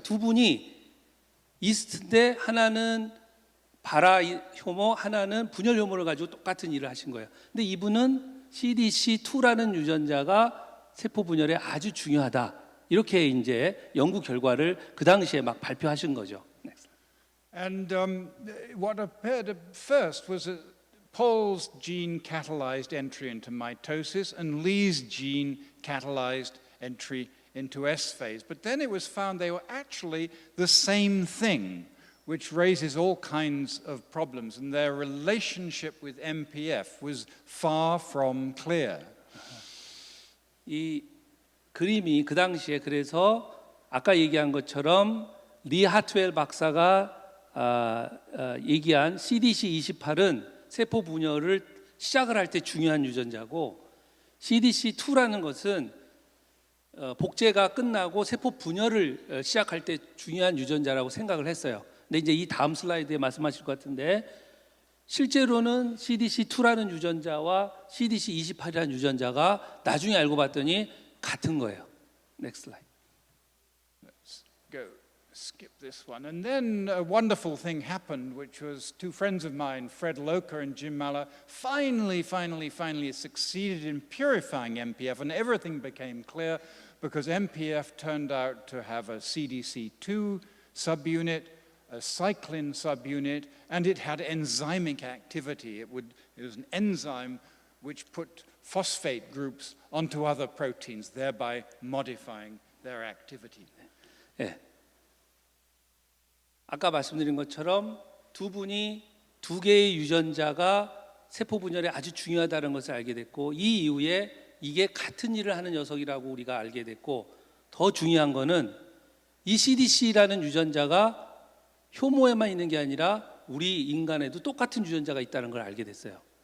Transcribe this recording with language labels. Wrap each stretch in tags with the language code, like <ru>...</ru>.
<ko>두 분이 이스트인데 하나는 발화 효모, 하나는 분열 효모를 가지고 똑같은 일을 하신 거예요. 근데 이분은 CDC2라는 유전자가 세포 분열에 아주 중요하다. 이렇게 이제 연구 결과를 그 당시에 막 발표하신 거죠.</ko> <en>And what appeared at first was that Paul's gene catalyzed entry into mitosis and Lee's gene catalyzed entry into S phase. But then it was found they were actually the same thing, which raises all kinds of problems. And their relationship with MPF was far from clear.</en> <ko>이 그림이 그 당시에 그래서 아까 얘기한 것처럼 리 하트웰 박사가 얘기한 CDC28은 세포 분열을 시작을 할 때 중요한 유전자고 CDC2라는 것은 복제가 끝나고 세포 분열을 시작할 때 중요한 유전자라고 생각을 했어요. 근데 이제 이 다음 슬라이드에 말씀하실 것 같은데 실제로는 CDC2라는 유전자와 CDC28이라는 유전자가 나중에 알고 봤더니 같은 거예요.</ko> <en>Next slide. Let's go. Skip this one. And then a wonderful thing happened, which was two friends of mine, Fred Locher and Jim Malla, finally succeeded in purifying MPF, and everything became clear because MPF turned out to have a CDC2 subunit, a cyclin subunit, and it had enzymic activity. It was an enzyme which put phosphate groups onto other proteins, thereby modifying their activity.</en> <ko>네. 아까 말씀드린 것처럼 두 분이 두 개의 유전자가 세포 분열에 아주 중요하다는 것을 알게 됐고 이 이후에 이게 같은 일을 하는 녀석이라고 우리가 알게 됐고 더 중요한 거는 이 CDC라는 유전자가 효모에만 있는 게 아니라 우리 인간에도 똑같은 유전자가 있다는 걸 알게 됐어요.</ko>